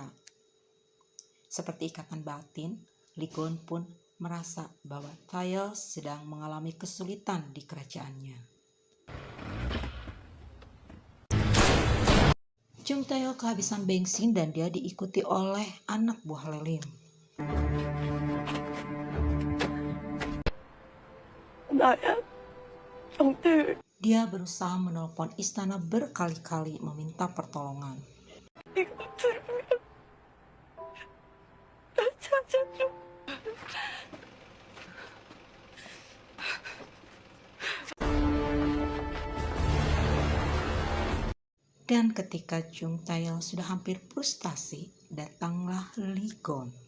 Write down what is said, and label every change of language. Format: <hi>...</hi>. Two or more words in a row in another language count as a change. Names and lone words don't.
<id>Seperti ikatan batin, Lee Gon pun merasa bahwa Tae-il sedang mengalami kesulitan di kerajaannya. Jung Tae-il kehabisan bensin dan dia diikuti oleh anak buah Lelim.</id> <ko>나야 경태를</ko> <id>Dia berusaha menelpon istana berkali-kali meminta pertolongan.</id> <ko>이거 들으면 나 찾아줘.</ko> <id>Dan ketika Jung Taeyal sudah hampir frustasi, datanglah Lee Gon.</id>